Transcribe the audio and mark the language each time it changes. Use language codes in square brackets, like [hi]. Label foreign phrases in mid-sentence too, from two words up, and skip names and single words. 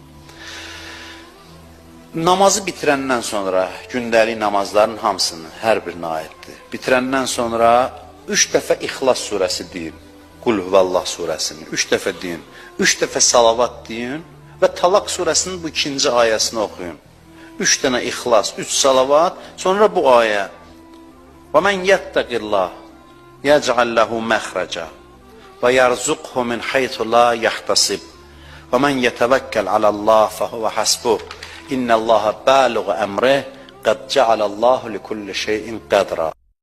[az] Namazı bitirəndən sonra, gündəlik namazların hamısını, hər birinə aiddir. Bitirəndən sonra 3 dəfə İxlas surəsi deyin, [ar] قل هو الله [az] surəsini 3 dəfə deyin, 3 dəfə salavat deyin və Talaq surəsinin bu 2-ci ayəsini oxuyun. 3 dənə İxlas, 3 salavat, sonra bu ayə. [ar] وَمَنْ يَتَّقِ اللّٰهِ يَجْعَلْ لَهُ مَخْرَجًا وَيَرْزُقْهُ مِنْ حَيْثُ لَا يَحْتَسِبُ وَمَنْ يَتَوَكَّلْ عَلَى اللّٰهِ فَهُوَ حَسْبُهُ إِنَّ اللّٰهَ بَالِغُ أَمْرِهِ قَدْ جَعَلَ اللّٰهُ لِكُلِّ شَيْءٍ قَدْرًا.